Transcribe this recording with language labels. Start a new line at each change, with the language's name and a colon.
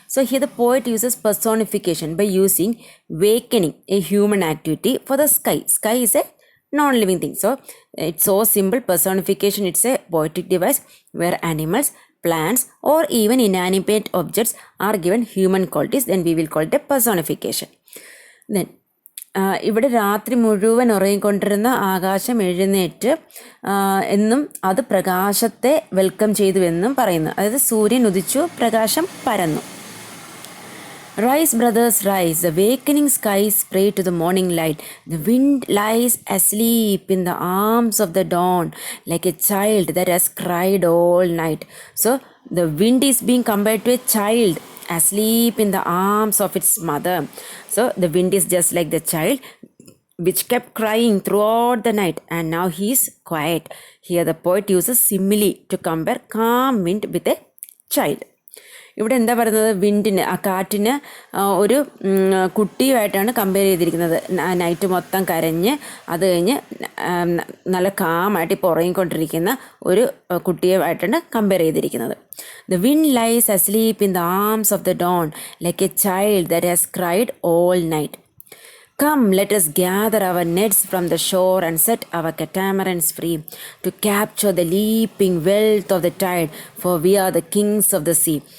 English: So here the poet uses personification by using awakening, a human activity, for the sky. Sky is a non-living thing. So it's so simple. Personification, it's a poetic device where animals, plants, or even inanimate objects are given human qualities. Then we will call it a personification.
Malayalam: Then ഇവിടെ രാത്രി മുഴുവൻ ഉറങ്ങിക്കൊണ്ടിരുന്ന ആകാശം എഴുന്നേറ്റ് എന്നും അത് പ്രകാശത്തെ welcome ചെയ്തു എന്നും പറയുന്നു. അതായത് സൂര്യൻ ഉദിച്ചു, പ്രകാശം പരന്നു.
English: Rise, brothers, rise. The awakening skies pray to the morning light. The wind lies asleep in the arms of the dawn like a child that has cried all night. So the wind is being compared to a child asleep in the arms of its mother. So the wind is just like the child which kept crying throughout the night, and now he is quiet. Here the poet uses simile to compare calm wind with a child.
Malayalam: ഇവിടെ എന്താ പറയുന്നത്? വിൻഡിന്, ആ കാറ്റിന് ഒരു കുട്ടിയുമായിട്ടാണ് compare ചെയ്തിരിക്കുന്നത്. Night മൊത്തം കരഞ്ഞ് അത് കഴിഞ്ഞ് നല്ല കാമായിട്ട് ഇപ്പോൾ ഉറങ്ങിക്കൊണ്ടിരിക്കുന്ന ഒരു കുട്ടിയുമായിട്ടാണ് കമ്പയർ ചെയ്തിരിക്കുന്നത്.
English: The wind lies asleep in the arms of the dawn like a child that has cried all night. Come, let us gather our nets from the shore and set our catamarans free to capture the leaping wealth of the tide, for we are the kings of the sea.